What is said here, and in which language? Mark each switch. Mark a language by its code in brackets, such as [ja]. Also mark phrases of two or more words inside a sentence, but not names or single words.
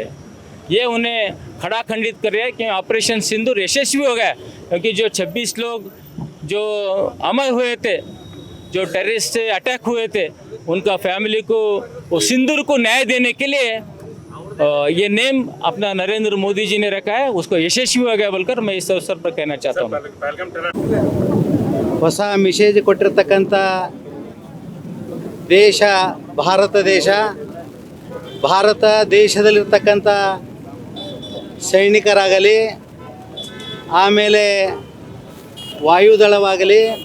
[hi] ये उन्हें खड़ा खंडित कर रहा है कि ऑपरेशन सिंदूर यशस्वी हो गया क्योंकि जो 26 लोग जो अमर हुए थे, जो टेररिस्ट से अटैक हुए थे, उनका फैमिली को वो सिंदूर को न्याय देने के लिए ये नेम अपना नरेंद्र मोदी जी ने रखा है, उसको यशस्वी हो गया बोलकर मैं इस अवसर पर कहना चाहता हूँ। [kn] ಹೊಸ ಮೆಸೇಜ್ ಕೊಟ್ಟಿರ್ತಕ್ಕಂಥ ದೇಶ ಭಾರತ ದೇಶದಲ್ಲಿರ್ತಕ್ಕಂಥ ಸೈನಿಕರಾಗಲಿ ಆಮೇಲೆ ವಾಯುದಳವಾಗಲಿ